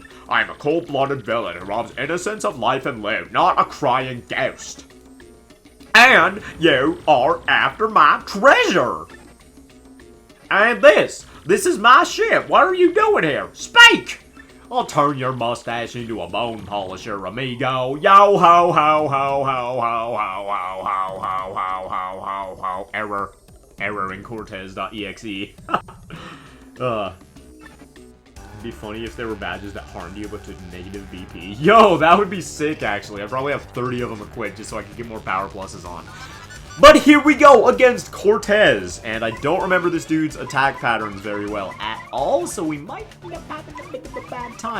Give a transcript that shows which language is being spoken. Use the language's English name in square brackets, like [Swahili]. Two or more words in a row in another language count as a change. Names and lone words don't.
[English] I am a cold-blooded villain who robs innocents of life and limb, not a crying ghost. And you are after my treasure! And this is my ship. What are you doing here? Speak! I'll turn your mustache into a bone polisher, amigo. Yo ho ho ho ho ho ho ho ho ho ho ho ho ho. Error. Error in Cortez.exe. It'd be funny if there were badges that harmed you but took negative BP. Yo, that would be sick, actually. I'd probably have 30 of them equipped just so I could get more power pluses on. But here we go against Cortez, and I don't remember this dude's attack patterns very well at all, so we might end up having a bit of a bad time.